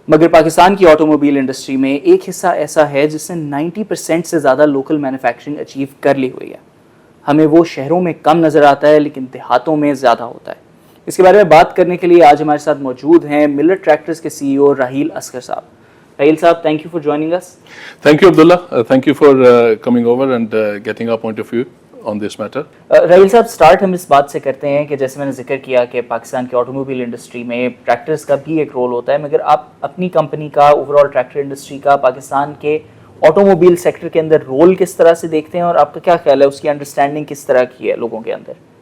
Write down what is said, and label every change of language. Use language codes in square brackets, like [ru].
[ur] مگر پاکستان کی auto mobile industry میں ایک حصہ ایسا ہے جس نے 90% سے زیادہ لوکل مینوفیکچرنگ اچیو کر لی ہوئی ہے. ہمیں وہ شہروں میں کم نظر آتا ہے لیکن دیہاتوں میں زیادہ ہوتا ہے. اس کے بارے میں بات کرنے کے لیے آج ہمارے ساتھ موجود ہیں ملر ٹریکٹرز کے سی ای او راحیل اصغر صاحب. [en] راحیل صاحب، thank you for joining اس. Thank you, Abdullah. Thank you for coming over and getting our point of view on this matter. [ur] Raheel صاحب، سٹارٹ ہم اس بات سے کرتے ہیں کہ جیسے میں نے ذکر کیا کہ پاکستان کی آٹو موبائل انڈسٹری میں ٹریکٹرز کا بھی ایک رول ہوتا ہے، مگر آپ اپنی کمپنی کا اوور آل ٹریکٹر انڈسٹری کا پاکستان کے آٹو موبائل سیکٹر کے اندر رول کس طرح سے دیکھتے ہیں اور آپ کا کیا خیال ہے اس کی انڈرسٹینڈنگ کس طرح کی ہے لوگوں کے اندر؟